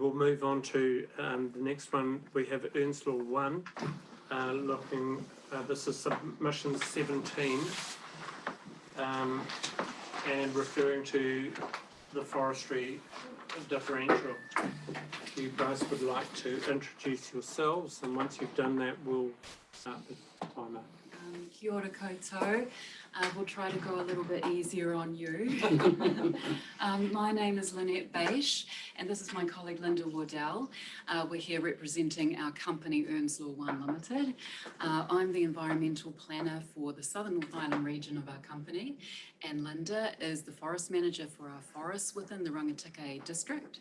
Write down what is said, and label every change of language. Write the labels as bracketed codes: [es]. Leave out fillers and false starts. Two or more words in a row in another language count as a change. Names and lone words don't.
[en] We'll move on to the next one. We have Earnslaw 1, this is submission 17, and referring to the Forestry Differential. If you guys would like to introduce yourselves, and once you've done that, we'll start the timer. [mi] Kia ora koutou. [en] We'll try to go a little bit easier on you. My name is Lynette Baish, and this is my colleague Linda Waddell. We're here representing our company Earnslaw 1 Limited. I'm the environmental planner for the Southern North Island region of our company, and Linda is the forest manager for our forests within the Rangitikei district.